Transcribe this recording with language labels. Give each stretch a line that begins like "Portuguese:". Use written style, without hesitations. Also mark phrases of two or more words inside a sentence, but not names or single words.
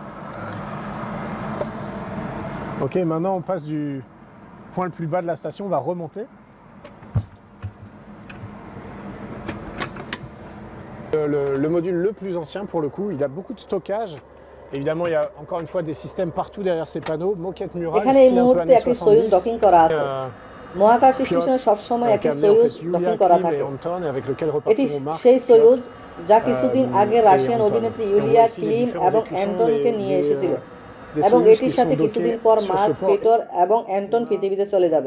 French: Ok, maintenant on passe du point le plus bas de la station, on va remonter. Le module le plus ancien pour le coup, il a beaucoup de stockage. Évidemment, il y a encore une fois des systèmes partout derrière ces panneaux, moquette murale, style un peu années 70.
Bangla: মহাকাশ স্টেশনে সবসময় একটি সোয়ুজ ডকিং করা থাকে। এটি সেই সোয়ুজ যা কিছুদিন আগে রাশিয়ান অভিনেত্রী ইউলিয়া ক্লিম এবং অ্যান্টনকে নিয়ে এসেছিল, এবং এটির সাথে কিছুদিন পর মার্ক, পিটার এবং অ্যান্টন পৃথিবীতে চলে যাবে।